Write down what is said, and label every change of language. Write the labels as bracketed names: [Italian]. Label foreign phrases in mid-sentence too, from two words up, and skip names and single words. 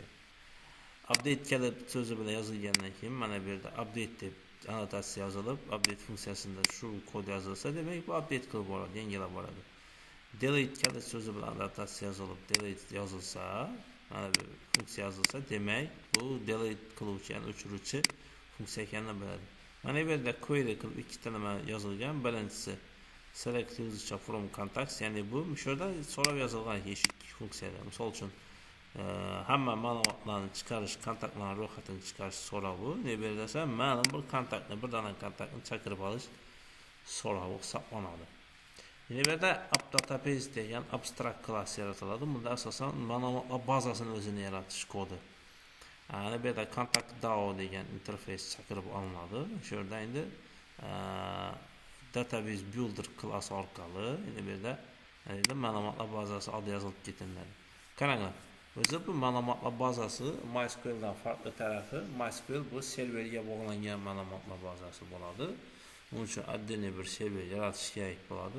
[Uzbek] Update kalit so'zi bilan yozilgandan keyin mana bu yerda update deb annotatsiya yozilib, update funksiyasida shu kod yozilsa, demak bu update qilib boradi, yangilab boradi. Delete kalit so'zi bilan annotatsiya yozilib, delete yozilsa, mana bu funksiya yozilsa, demak bu delete qiluvchi, ya'ni o'chiruvchi funksiya ekanini biladi. Mana bu yerda query qilib ikkita nima yozilgan. Birinchisi [English] select user from contacts, [Uzbek] ya'ni bu shu yerda so'rab yozilgan eshik funksiyada. Misol uchun hamma ma'lumotlarni chiqarish, kontaktlarning ro'yxatini chiqarish so'rovi. Bu yerda esa ma'lum bir kontaktni, bir dona kontaktni chaqirib olish so'rovi hisoblanadi. Yine bu yerda [English] app database [Uzbek] degan [English] abstract class [Uzbek] yaratiladi. Bunda asosan ma'lumotlar bazasini o'zini yaratish kodi. Ana bu yerda [English] contact DAO [Uzbek] degan interface chaqirib olinadi. Shu yerda endi [English] database builder class [Uzbek] orqali endi bu yerda ma'lumotlar bazasi oddiy yozilib ketiladi. Qaranglar, o'zi bu ma'lumotlar bazasi MySQL dan farqli tarafi, MySQL bu serverga bog'langan ma'lumotlar bazasi bo'ladi. Buning uchun отдельный bir server yaratish kerak bo'ladi.